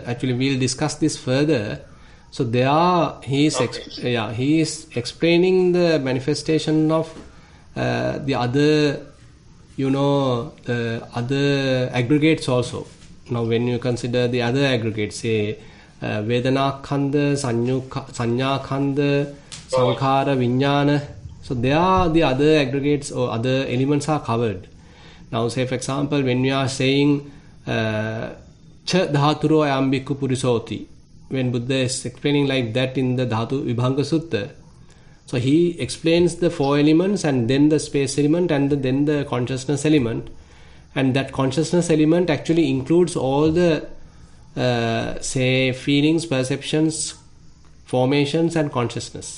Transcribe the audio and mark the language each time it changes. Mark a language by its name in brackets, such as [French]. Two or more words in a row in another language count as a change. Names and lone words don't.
[English] Actually, we'll discuss this further. So he is explaining the manifestation of the other, other aggregates also. Now, when you consider the other aggregates, say [Pali] Vedana Khanda, Sanya Khanda, Sankhara Vijnana, [English] So there the other aggregates or other elements are covered. Now say for example, when we are saying [Pali] cha dhaturo ayam bhikkhu purisoti, [English] when Buddha is explaining like that in the Dhatu Vibhanga Sutta, so he explains the four elements and then the space element and then the consciousness element, and that consciousness element actually includes all the say feelings, perceptions, formations and consciousness.